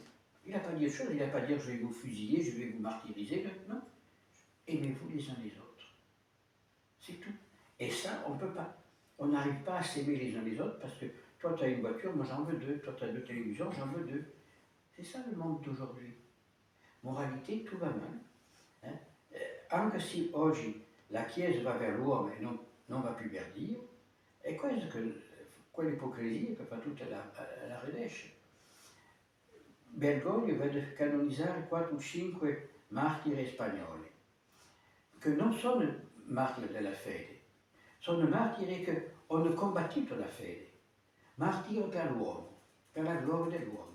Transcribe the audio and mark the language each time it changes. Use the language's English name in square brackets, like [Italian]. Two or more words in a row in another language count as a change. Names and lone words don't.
[French] Il n'a pas dit autre chose, il n'a pas dit je vais vous fusiller, je vais vous martyriser. Non. Aimez-vous les uns les autres. C'est tout. Et ça, on ne peut pas. On n'arrive pas à s'aimer les uns les autres parce que toi, tu as une voiture, moi j'en veux deux. Toi, tu as deux télévisions, j'en veux deux. C'est ça le monde d'aujourd'hui. Moralité, tout va mal. [Italian] Anche se oggi la Chiesa va vers l'uomo e non va più per Dio, è questa quell'ipocrisia che fa tutta la rovescia. Bergoglio vede canonizzare 4 o 5 martiri spagnoli, che non sono martiri della fede, sono martiri che hanno combattuto la fede, martiri per l'uomo, per la gloria dell'uomo.